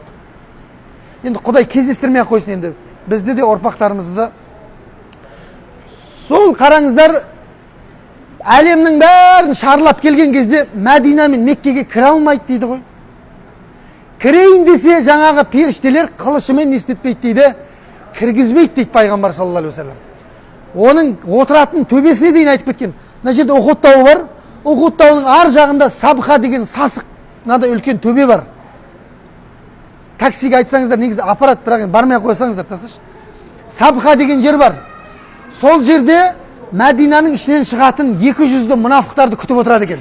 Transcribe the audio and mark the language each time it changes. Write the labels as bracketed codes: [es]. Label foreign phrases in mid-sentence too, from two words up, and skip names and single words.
[kk] Енді Құдай кездестірмей қойсын, енді бізді де ұрпақтарымызды да. Сол қараңыздар, әлемнің бәрін шарлап келген кезде Мәдина мен Меккеге кіре алмайды дейді ғой. Кірейін десе жаңағы періштелер қылышымен естетпейді дейді, кіргізбейді дейді пайғамбар [ar] صلى الله عليه وسلم. [kk] Оның отыратын төбесіне дейін айтып кеткен. Мына жерде Ухуд тауы бар. Ухуд тауының ар жағында Сабха деген сасық, мынандай үлкен төбе бар. Таксиге айтсаңыздар, негізі аппарат, бірақ бармай қойсаңыздар, тасыш. Сабха деген жер бар. Сол жерде Мәдинаның ішінен шығатын 200-ді мұнафықтарды күтіп отырады екен.